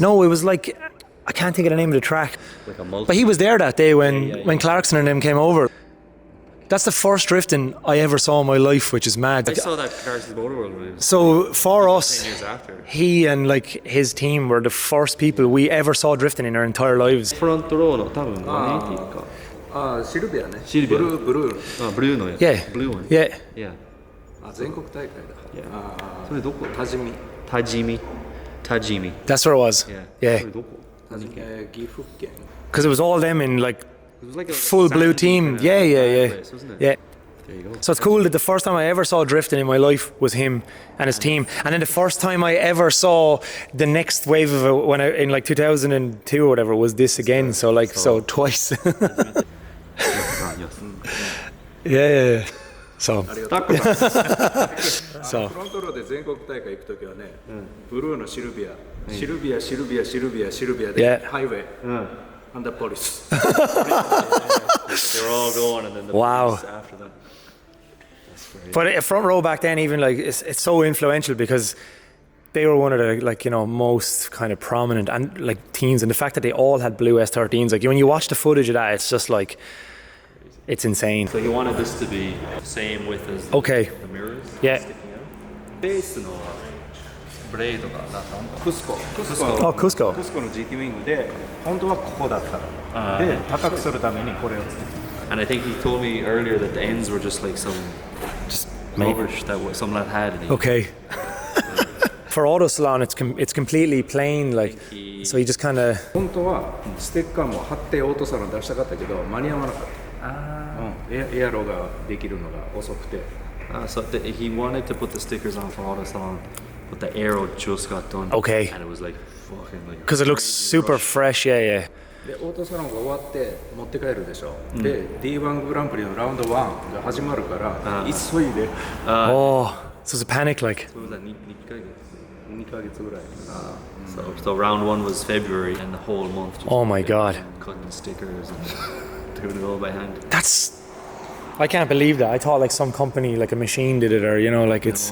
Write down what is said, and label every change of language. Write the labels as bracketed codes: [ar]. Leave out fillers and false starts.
[en] No, it was like I can't think of the name of the track. Like a multi. But he was there that day when Yeah. when Clarkson and them came over. That's the first drifting I ever saw in my life, which is mad. I saw that Clarkson's Motor World when it was So for 10 us, years after. he and like his team were the first people we ever saw drifting in our entire lives. [ja] フロントローの多分180か。ああ、シルビアね。シルビア。ブルー。あ、ブルーのやつ。 [en] Yeah. [ja] ブルーone. [en] Yeah. Yeah. [ja] あ、全国大会だ。 [en] Yeah. ああ、 [ja] それどこ？多治見。タジミ。タジミ。 [en] That's where it was. Yeah. そ Yeah. [ja] れどこ？岐阜県。 [en] Because it was all them in like It was like a full blue team. Yeah, yeah, yeah. Place, wasn't it? Yeah. There you go. So it's cool that the first time I ever saw drifting in my life was him and his team, and then the first time I ever saw the next wave of it when in like 2002 or whatever was this again. So like so twice. Yeah. So [ja] ありがとう。 [en] so [ja] フロントローで全国大会行くときはね、ブルーのシルビア、シルビア、シルビア、シルビア、シルビアで [en] Yeah. ハイウェイ、アンダーポリス。 They were all going, and then the Wow. police after that. but front row back then even like it's so influential because they were one of the like most kind of prominent and like teams, and the fact that they all had blue S13s, like when you watch the footage of that, it's just like it's insane. So he wanted this to be the same width as Okay. the mirrors. Yeah. Sticking out. [ja] ベースのブレードがなんかクスコ。 [en] Oh, Cusco. [ja] クスコの GT ウィングで、本当はここだったの。で、高くするためにこれをつけて。 [en] And I think he told me earlier that the ends were just like some rubbish that some lad had. And he, Okay. For Auto Salon, it's completely plain, like so you just kind of [ja] 本当はステッカーも貼ってオートサロン出したかったけど間に合わなかった。エアロができるのが遅くて。 [en] so he wanted to put the stickers on for Auto Salon, but the aero just got done. Okay. And it was like fucking like. because it looks super fresh. Yeah. [ja] でオートサロンが終わって持って帰るでしょ。で D1 グランプリのラウンド1が始まるから急いで [en] Oh, so it's a panic, like. What was that? 2ヶ月 [ja] 2ヶ月ぐらい。 [en] So round one was February, and the whole month. Just Oh my God. Cutting stickers and doing it all by hand. That's. I can't believe that. I thought like some company, like a machine, did it, or like it's.